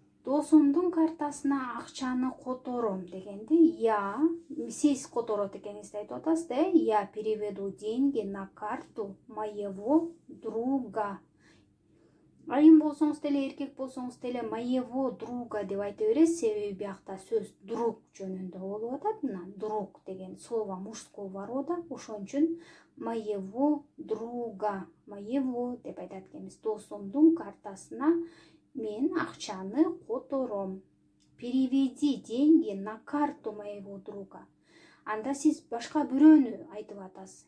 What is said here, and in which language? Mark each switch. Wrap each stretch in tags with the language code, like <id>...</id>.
<ky>Досумдун картасына акчаны котором дегенде я, сиз которот экенingizди айтып атасыз да,</ky> <ru>я переведу деньги на карту моего друга.</ru> <ky>Айым болсоңуз деле, эркек болсоңуз деле</ky> <ru>моего друга</ru> <ky>деп айта бересиз, себеби биякта сөз друг жөнүндө болуп атат. Мына друг деген</ky> <ru>слово мужского рода,</ru> <ky>ошон үчүн</ky> <ru>моего друга, моего</ru> <ky>деп айтат экенбиз. Досумдун картасына мен акчаны котором.</ky> <ru>Переведи деньги на карту моего друга.</ru> <ky>Анда сиз башка бирөөнү айтып атасыз.</ky>